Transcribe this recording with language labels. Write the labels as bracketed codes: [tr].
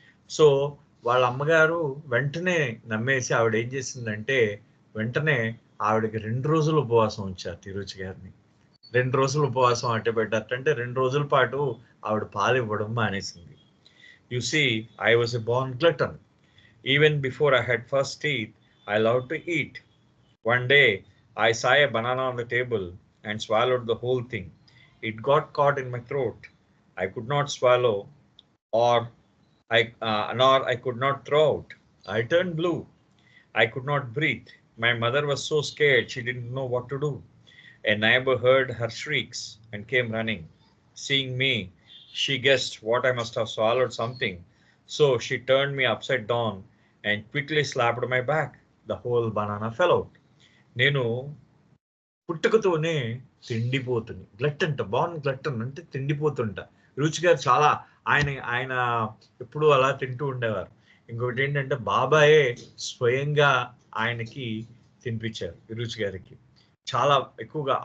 [te] So వాళ్ళ అమ్మగారు వెంటనే నమ్మేసి ఆవిడ ఏం చేసిందంటే వెంటనే ఆవిడకి 2 రోజులు ఉపవాసం ఉంచారు తిరుచి గారిని. 2 రోజులు ఉపవాసం అట్టబెట్టారంటే 2 రోజుల పాటు ఆవిడ పాలు ఇవ్వడం మానేసింది. [en] You see, I was a born glutton. Even before I had first teeth, I loved to eat. One day, I saw a banana on the table and swallowed the whole thing. It got caught in my throat. I could not swallow, or nor I could not throw out. I turned blue. I could not breathe. My mother was so scared she didn't know what to do. A neighbor heard her shrieks and came running. Seeing me, she guessed what I must have swallowed something. So she turned me upside down and quickly slapped my back. The whole banana fell out. [te] నేను పుట్టుకతోనే తిండిపోతుంది, గ్లట్టన్, బాన్ గ్లట్టన్ అంటే తిండిపోతుంట. రుచి గారు చాలా ఆయన ఎప్పుడూ అలా తింటూ ఉండేవారు. ఇంకొకటి ఏంటంటే బాబాయే స్వయంగా ఆయనకి తినిపించారు రుచి గారికి చాలా ఎక్కువగా.